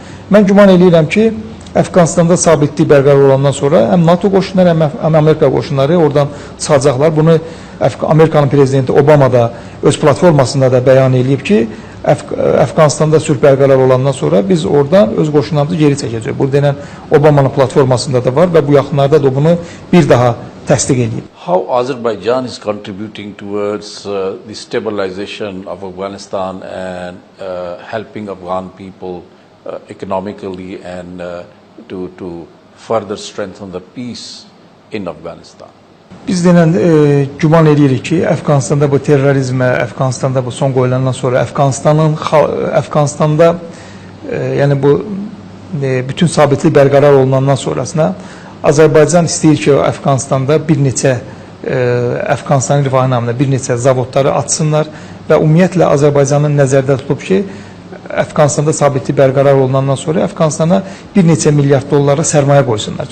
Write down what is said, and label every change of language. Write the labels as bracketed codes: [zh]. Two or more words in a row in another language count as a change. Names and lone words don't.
[az] Mən güman edirəm ki, Əfqanistanda sabitlik bərqərar olandan sonra həm NATO qoşunları, həm Amerika qoşunları oradan çıxacaqlar. Bunu Amerikanın prezidenti Obama da öz platformasında da bəyan edib ki, Əfqanistanda sülh bərqərar olandan sonra biz oradan öz qoşunlarımızı geri çəkəcəyik. Bu denən Obama'nın platformasında da var və bu yaxınlarda da bunu bir daha təsdiq edib. [en] How Azerbaijan is contributing towards the stabilization of Afghanistan and helping Afghan people economically and to further strengthen the peace in Afghanistan? [az] Biz denən güman edirik ki, Əfqanistanda bu terrorizmə, Əfqanistanda bu son qoyulandan sonra Əfqanistanda yəni bu bütün sabitlik bərqərar olunandan sonrasına Azərbaycan istəyir ki, Əfqanistanda bir neçə Əfqanistanın rifahı naminə bir neçə zavodları açsınlar və ümumiyyətlə Azərbaycanın nəzərdə tutub ki, Əfqanistanda sabitlik bərqərar olunandan sonra Əfqanistana bir neçə milyard dollara sərmayə qoysunlar.